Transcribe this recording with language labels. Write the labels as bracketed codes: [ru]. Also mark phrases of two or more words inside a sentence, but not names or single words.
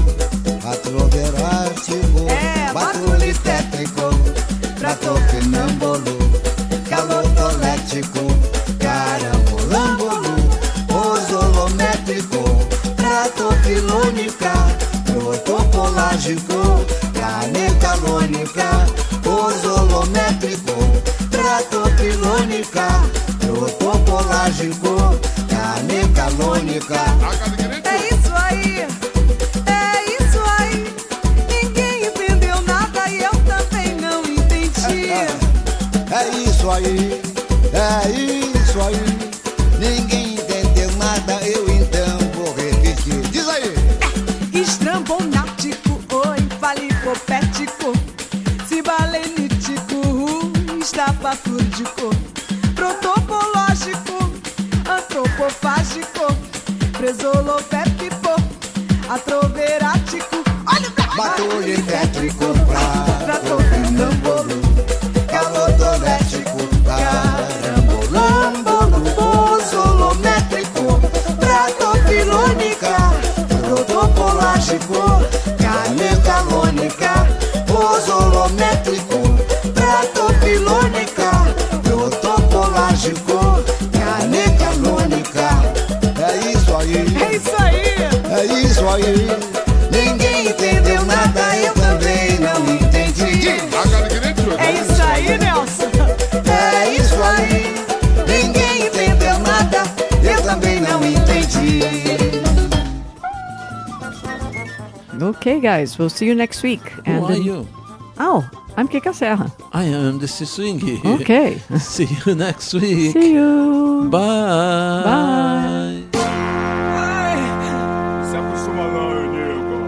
[pt] atroverático, batulitétrico, pratofenâmbolo, calotolético, carambolâmbolo, ozolométrico, pratofilônica, protopolágico, canecalônica, ozolométrico, pratopilônica, protopolágico, canecalônica. É isso aí, ninguém entendeu nada e eu também não entendi. É isso aí, ninguém entendeu nada, eu então vou repetir. Diz aí! Estrambonático, oi, palicopético, cibalenítico, estapafúrdico, protopológico, antropofágico, presolopépico, atroverático, olha o cara! Batulitétrico, pratofenâmbolo, calotolético, carambolâmbolo, ozolométrico, pratofilônica, protopolágico, canecalônica, ozolométrico, pratopilônica, protopolágico, canecalônica. isso aí. Ninguém entendeu nada, eu também não entendi. É isso aí, Nelson. É isso aí. Ninguém entendeu nada, eu também não entendi. [en] Okay, guys, we'll see you next week. Who are you? Oh, I'm Kika Serra. I am the Swingy. Okay. See you next week. See you. Bye. Bye. [pt] Se acostuma não, Nil.